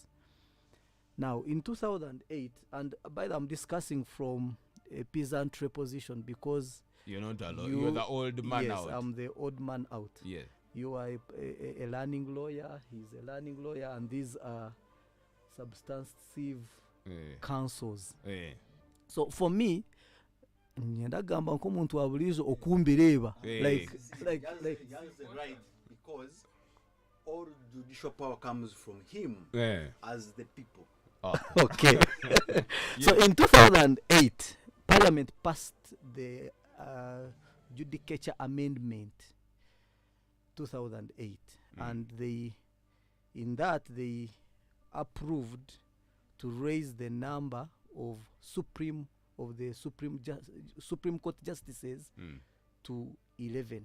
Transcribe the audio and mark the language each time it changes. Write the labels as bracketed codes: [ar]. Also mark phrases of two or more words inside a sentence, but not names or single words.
[en] Now, in 2008, and by the I'm discussing from a peasantry position because you're not alone. You're the old man yes, out. Yes, I'm the old man out. Yeah. You are a learning lawyer, he's a learning lawyer, and these are substantive counsels. So for me, [nyn] ndagamba nk'omuntu wabulizo okumbireba like [en] right because all judicial power comes from him as the people. Okay. So in 2008, Parliament passed the Judicature Amendment 2008, and in that they approved to raise the number of Supreme Court justices to 11.